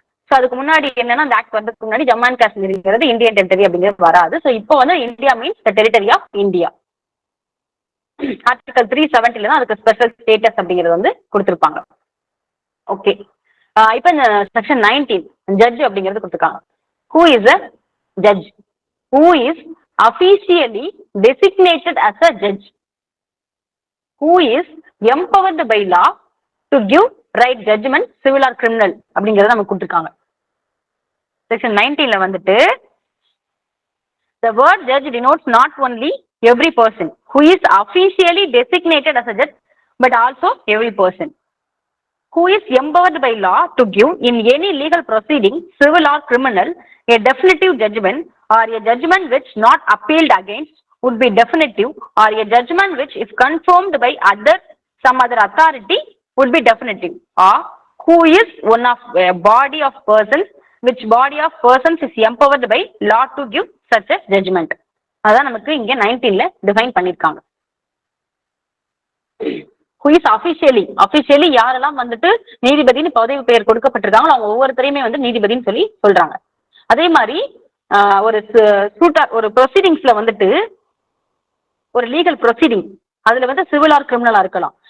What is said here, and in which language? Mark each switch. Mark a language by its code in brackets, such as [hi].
[ta] So அதுக்கு முன்னாடி என்னன்னா அந்த ஆக்ட் வந்ததுக்கு முன்னாடி ஜம்மு அண்ட் காஷ்மீர்ங்கிறது இந்தியன் டெரிட்டரி அப்படிங்கிறது வராது. சோ இப்போ வந்து [en] India means the territory of India. [ta] Article 370 தான் அதுக்கு ஸ்பெஷல் ஸ்டேட்டஸ் அப்படிங்கிறது வந்து கொடுத்திருப்பாங்க. ஓகே, இப்போ இந்த செக்ஷன் 19 ஜட்ஜ் அப்படிங்கிறது கொடுத்திருக்காங்க. [en] Who is a judge? Who is officially designated as a judge who is empowered by law to give right judgment civil or criminal [ta] அப்படிங்கறத நமக்கு கொடுத்திருக்காங்க. செக்ஷன் 19ல வந்துட்டு [en] the word judge denotes not only every person who is officially designated as a judge but also every person who is empowered by law to give in any legal proceeding civil or criminal a definitive judgment or a judgment which not appealed against would be definitive or a judgment which if confirmed by some other authority would be definitive or who is one of a body of persons which body of persons is empowered by law to give such a judgment. [ta] அதான் நமக்கு இங்க 19ல define பண்ணிருக்காங்க. [en] who is officially [ta] யாரெல்லாம் வந்துட்டு நீதிபதினு பதவி பெயர் கொடுக்கப்பட்டிருக்காங்களோ அவங்க ஒவ்வொருத்தரையுமே வந்து நீதிபதினு சொல்லி சொல்றாங்க. அதே மாதிரி ஒரு ப்ரொசீடிங்ஸ்ல வந்துட்டு ஒரு லீகல் ப்ரொசீடிங் அதுல வந்து சிவில் ஆர் கிரிமினலா இருக்கலாம்.